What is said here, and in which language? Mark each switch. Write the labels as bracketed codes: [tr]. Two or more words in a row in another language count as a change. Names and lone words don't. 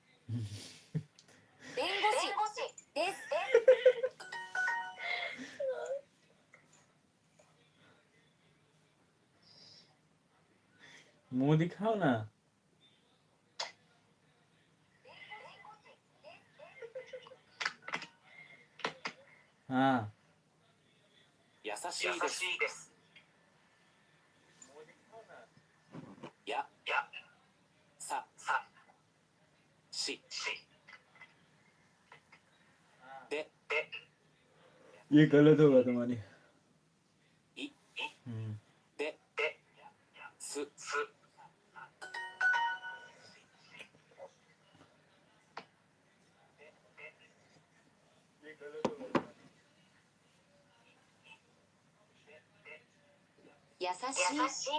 [ja] 弁護士です。 [hi] मुंह दिखाओ ना. हाँ. [ja] 優しいです。や、さ、し、で、 [hi] ये गलत होगा तुम्हारी. [ja] い、 हम्म. で、す、優しい。